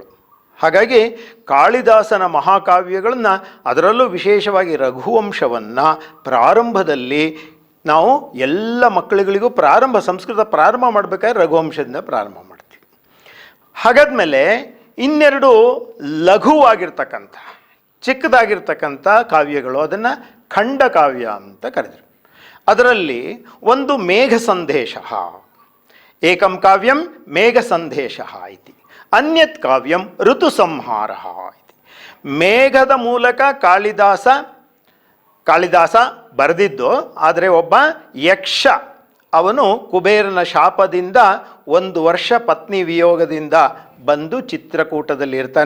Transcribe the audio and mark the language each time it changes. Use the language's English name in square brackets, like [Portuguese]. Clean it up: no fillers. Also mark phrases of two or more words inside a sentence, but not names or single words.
[Kannada] ಹಾಗಾಗಿ ಕಾಳಿದಾಸನ ಮಹಾಕಾವ್ಯಗಳನ್ನು, ಅದರಲ್ಲೂ ವಿಶೇಷವಾಗಿ ರಘುವಂಶವನ್ನು ಪ್ರಾರಂಭದಲ್ಲಿ ನಾವು ಎಲ್ಲ ಮಕ್ಕಳುಗಳಿಗೂ ಸಂಸ್ಕೃತ ಪ್ರಾರಂಭ ಮಾಡಬೇಕಾದ್ರೆ ರಘುವಂಶದಿಂದ ಪ್ರಾರಂಭ ಮಾಡ್ತೀವಿ. ಹಾಗಾದ್ಮೇಲೆ 2 ಲಘುವಾಗಿರ್ತಕ್ಕಂಥ ಚಿಕ್ಕದಾಗಿರ್ತಕ್ಕಂಥ ಕಾವ್ಯಗಳು, ಅದನ್ನು ಖಂಡಕಾವ್ಯ ಅಂತ ಕರೆದರು. ಅದರಲ್ಲಿ ಒಂದು ಮೇಘ ಸಂದೇಶ, [Sanskrit] ಏಕಂ ಕಾವ್ಯಂ ಮೇಘ ಸಂದೇಶ ಇತಿ, ಅನ್ಯತ್ ಕಾವ್ಯಂ ಋತು ಸಂಹಾರ ಇತಿ. [Kannada] ಮೇಘದ ಮೂಲಕ ಕಾಳಿದಾಸ ಬರೆದಿದ್ದು, ಆದರೆ ಒಬ್ಬ ಯಕ್ಷ ಅವನು ಕುಬೇರನ ಶಾಪದಿಂದ 1 ವರ್ಷ ಪತ್ನಿ ವಿಯೋಗದಿಂದ ಬಂದು ಚಿತ್ರಕೂಟದಲ್ಲಿ ಇರ್ತಾನೆ.